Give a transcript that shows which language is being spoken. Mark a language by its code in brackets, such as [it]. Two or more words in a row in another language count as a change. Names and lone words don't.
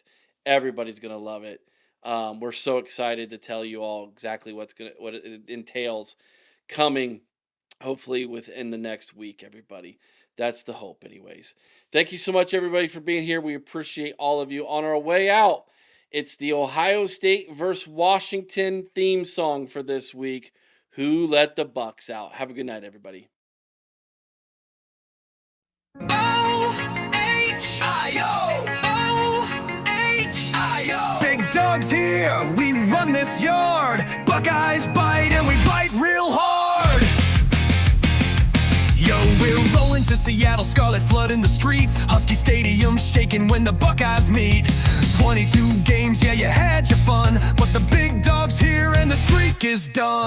[en] Everybody's going to love it. We're so excited to tell you all exactly what it entails coming, hopefully within the next week, everybody. That's the hope, anyways. Thank you so much, everybody, for being here. We appreciate all of you. On our way out, it's the Ohio State versus Washington theme song for this week. Who let the Bucks out? Have a good night, everybody. O-H-I-O. Big Dog's here. We run this yard. Buckeyes bite and we bite real hard. Yo, we're rolling to Seattle, scarlet flood in the streets. Husky Stadium shaking when the Buckeyes meet. 22 games, yeah, you had your fun, but the big dog's here and the streak is done.